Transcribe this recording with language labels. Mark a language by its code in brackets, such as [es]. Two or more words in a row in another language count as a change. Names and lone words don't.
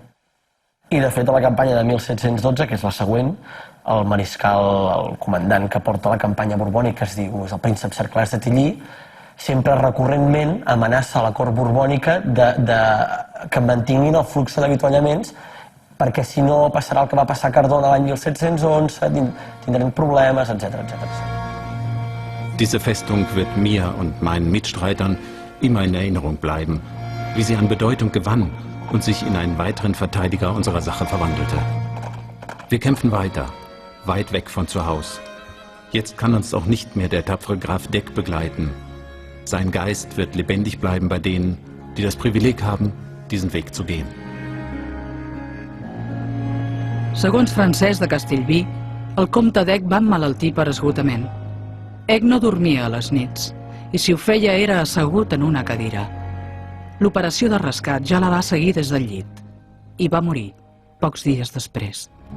[ca] I, de fet, a la campanya de 1712, que és la següent, el mariscal, el comandant que porta la campanya borbònica, es diu, és el príncep Cerclès de Tillí, sempre recurrentment amenaça a la cort borbònica que mantinguin el flux d'avituallaments, perquè si no passarà el que va passar a Cardona l'any 1711, tindrem problemes, etc. [de] Diese Festung wird mir und meinen Mitstreitern immer in Erinnerung bleiben, wie sie an Bedeutung gewann und sich in einen weiteren Verteidiger unserer Sache verwandelte. Wir kämpfen weiter, weit weg von zu Haus. Jetzt kann uns auch nicht mehr der tapfere Graf Deck begleiten. Sein Geist wird lebendig bleiben bei denen, die das Privileg haben, diesen Weg zu gehen. [ca] Segons Francesc de Castellví, el comte d'Eck va emmalaltir per esgotament. Eck no dormia a les nits, i si ho feia era assegut en una cadira. L'operació de rescat ja la va seguir des del llit i va morir pocs dies després.